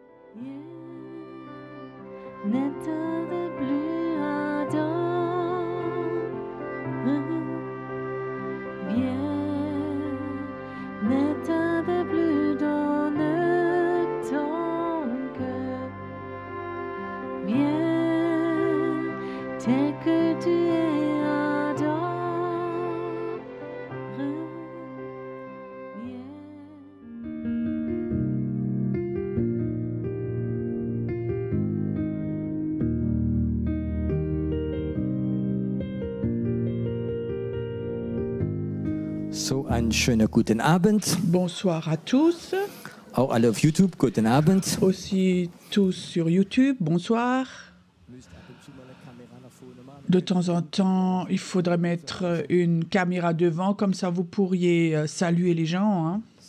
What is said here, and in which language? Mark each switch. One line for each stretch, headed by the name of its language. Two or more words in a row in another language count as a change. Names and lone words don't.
French: N'état de plus ardent, viens, n'état de plus dans ton cœur, viens, tel que tu es ardent, viens.
German: So, einen schönen guten Abend.
French: Bonsoir à tous,
German: Auch alle auf YouTube, guten Abend.
French: aussi tous sur YouTube, bonsoir. De temps en temps, il faudrait mettre une caméra devant, comme ça vous pourriez saluer les gens, hein.